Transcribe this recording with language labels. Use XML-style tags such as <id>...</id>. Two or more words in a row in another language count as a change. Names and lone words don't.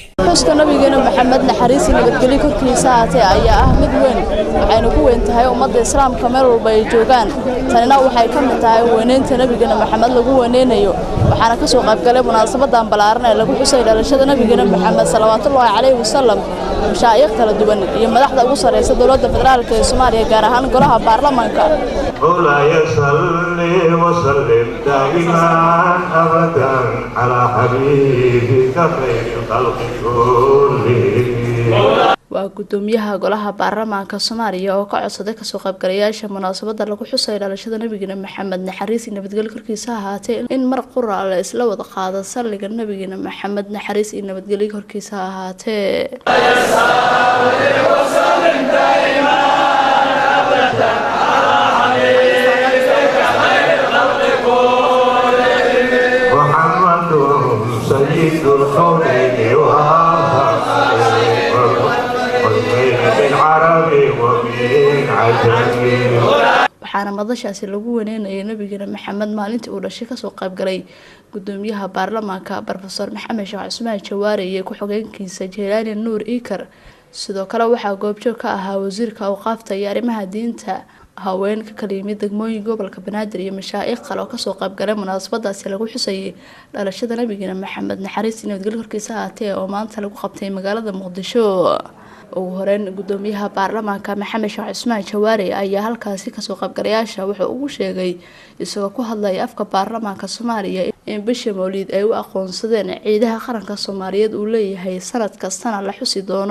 <so>xuska nabigeena maxamed naxariis nabadgelyo korkiisa aatee ayaa ah mid weyn waxayna ku weyn tahay ummadda islaamka meel walba ay joogaan tanina waxay ka mid tahay weynaynta nabigeena maxamed lagu weynaynayo waxaana ka soo qayb galay munaasabadan balaaran ee lagu xusay dhalashada nabigeena maxamed</so> <ar>صلى الله عليه وسلم</ar> <so>mashaayikh kala duwan iyo madaxda ugu sareysa dawladda federaalka ee Soomaaliya gaar ahaan golaha baarlamaanka</so> <ar>ولا يصلي وسلم دائما أبدا على حبيبك خير الخلق كلهم</ar> <so>waa gudoomiyaha golaha baarlamaanka Soomaaliya oo ka codsaday ka soo qaybgalayaasha munaasabada lagu xusay dhalashada nabigeena maxamed naxariis nabadgelyo korkiisa ahaatee in mar qura la isla wada qaado salliga nabigeena maxamed naxariis nabadgelyo korkiisa ahaatee</so> <ar>سيد الكونين بالعربي وبالعجمي</ar> <so>waxaana madashaasi lagu weynaynayay nabigeena maxamed maalintii uu dhashay ka soo qayb galay gudoomiyaha baarlamaanka Professor Maxamed Sheekh Cusmaan Jawaari iyo ku-xigeenkiisa Jeelaani Nuur Iikar sidoo kale waxaa goobjoog ka ahaa wasiirka awqaafta iyo arrimaha diinta haweenka kala yimid degmooyinka gobolka Banaadir iyo mashaayikh kale oo ka soo qayb galay munaasabadaasi lagu xusayay dhalashada nabigeena maxamed naxariis nabadgelyo korkiisa aatee oo maanta lagu qabtay magaalada Muqdisho ugu horeyn gudoomiyaha baarlamaanka Maxamed Sheekh Cusmaan Jawaari ayaa halkaasi ka soo qayb galayaasha wuxuu ugu sheegay isagoo ku hadlay afka baarlamaanka Soomaaliya in bisha Mawlid ay u aqoonsadeen ciidaha qaranka Soomaaliyeed uu leeyahay sanad kasta la xusi doono</so>